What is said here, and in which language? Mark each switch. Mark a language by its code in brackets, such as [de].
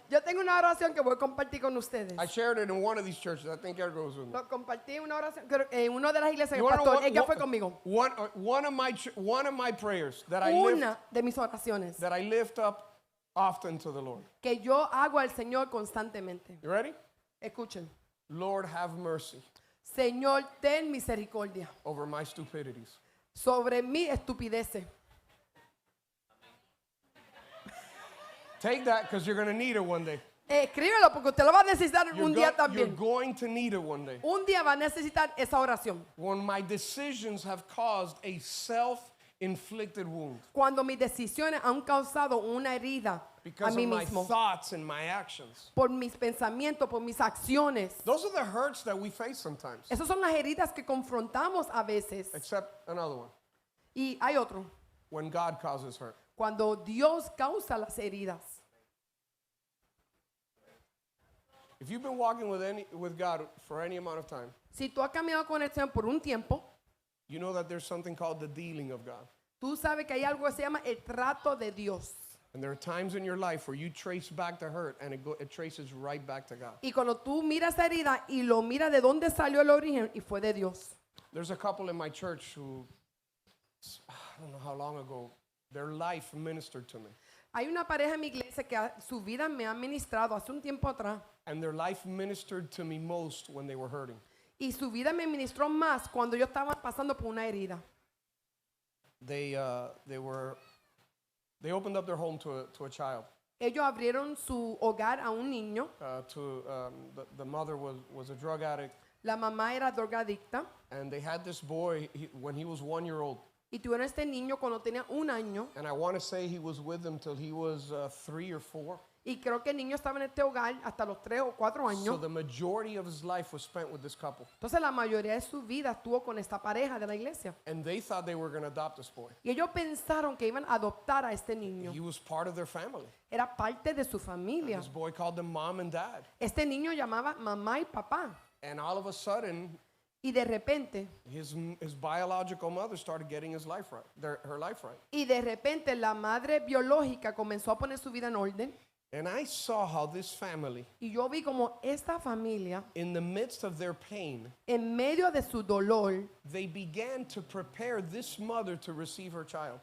[es] yo tengo una oración que voy a compartir con ustedes. [en] I shared it in one of these churches. I think Eric goes with me. [es] Lo compartí una oración en una de las iglesias que [en] You [es] el [en] wanna know [es] pastor, ella fue conmigo. [en] one of my prayers that [es] Una de mis oraciones [en] I lift up often to the Lord. [es] que yo hago al Señor constantemente. [en] You ready? [es] Escuchen. [en] Lord, have mercy [es] Señor, ten misericordia [en] over my stupidities. [es] sobre mi estupidez. [en] Take that because you're going to need it one day. [es] Escríbelo porque usted lo va a necesitar un día también. [en] going to need it one day. [es] Un día va a necesitar esa oración. [en] When my decisions have caused a self-inflicted wound [es] Cuando mis decisiones han causado una herida a [en] because [es] mí [en] of my [es] mismo. [en] thoughts and my actions. [es] Por mis pensamientos, por mis acciones. [en] Those are the hurts that we face sometimes. [es] Esas son las heridas que confrontamos a veces. [en] Except another one. [es] Y hay otro. [en] When God causes hurt. [es] Cuando Dios causa las heridas. [en] If you've been walking with God for any amount of time, [es] Si tú has caminado con el Señor por un tiempo, [en] you know that there's something called the dealing of God. [es] tú sabes que hay algo que se llama el trato de Dios. [en] And there are times in your life where you trace back the hurt and it traces right back to God. [es] Y cuando tú miras esa herida y lo miras de dónde salió el origen y fue de Dios. [en] There's a couple in my church who I don't know how long ago, their life ministered to me. [es] Hay una pareja en mi iglesia que su vida me ha ministrado hace un tiempo atrás. [en] And their life ministered to me most when they were hurting. [es] Y su vida me ministró más cuando yo estaba pasando por una herida. [en] They opened up their home to a child. [es] Ellos abrieron su hogar a un niño. [en] The mother was a drug addict. [es] La mamá era drogadicta. [en] And they had this boy when he was 1 year old. [es] Y tuvieron este niño cuando tenía 1 año. [en] And I want to say he was with them till he was 3 or 4. [es] Y creo que el niño estaba en este hogar hasta los 3 o 4 [en] So [es] años. [en] the majority of his life was spent with this couple. [es] Entonces la mayoría de su vida estuvo con esta pareja de la iglesia. [en] And they thought they were going to adopt this boy. [es] Y ellos pensaron que iban a adoptar a este niño. [en] He was part of their family. [es] Era parte de su familia. [en] This boy called them mom and dad. [es] Este niño llamaba mamá y papá. [en] And all of a sudden, [es] Y de repente, [en] his biological mother started getting his life right, her life right. [es] la madre biológica comenzó a poner su vida en orden. [en] And I saw how this family, [es] Y yo vi como esta familia, [en] in the midst of their pain, [es] en medio de su dolor, [en] they began to prepare this mother to receive her child.